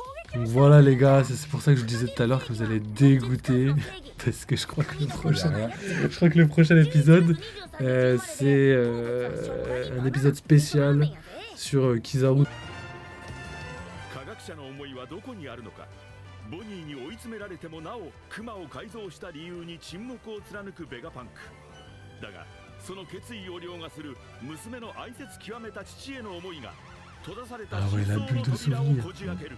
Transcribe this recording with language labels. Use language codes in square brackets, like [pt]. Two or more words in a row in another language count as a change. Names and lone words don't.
[fr] Donc voilà les gars, c'est pour ça que je disais tout à l'heure que vous allez être dégoûtés. Parce que je crois que le prochain, je crois que le prochain épisode, c'est un épisode spécial sur Kizaru. [ja] 科学者の思いはどこにあるのか。ボニーに追い詰められてもなおクマを改造した理由に沈黙を貫くベガパンクだが、その決意を凌駕する娘の愛説極めた父への思いが閉ざされた真相の扉をこじ開ける。